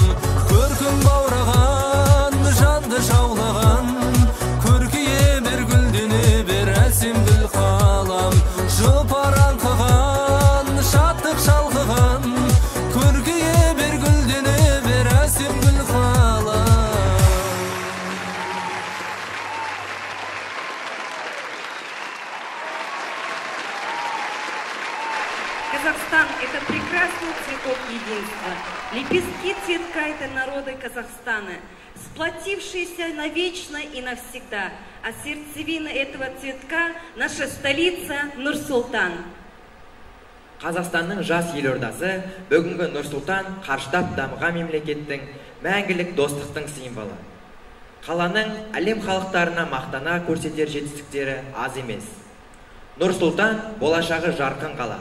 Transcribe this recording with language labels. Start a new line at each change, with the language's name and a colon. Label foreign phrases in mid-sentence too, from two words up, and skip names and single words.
Kazakh: Көркің баураған, жанды жаулаған, көркейе бер гүлдене бер әсем гүл қалам. Жұпаран қыған, шаттық шалқыған, көркейе бер гүлдене бер әсем гүл қалам.
Russian: Казахстан – это прекрасный цветок единства, лепестки цветка этой народы Казахстана, сплотившиеся навечно и навсегда, а сердцевина этого цветка – наша столица Нур-Султан.
Kazakh: Қазақстанның жас елордасы бүгінгі Нұр-Сұлтан қарыштап дамыған мемлекеттің мәңгілік достықтың символы. Қаланың әлем халықтарына мақтана көрсетер жетістіктері аз емес. Нұр-Сұлтан болашағы жарқын қала.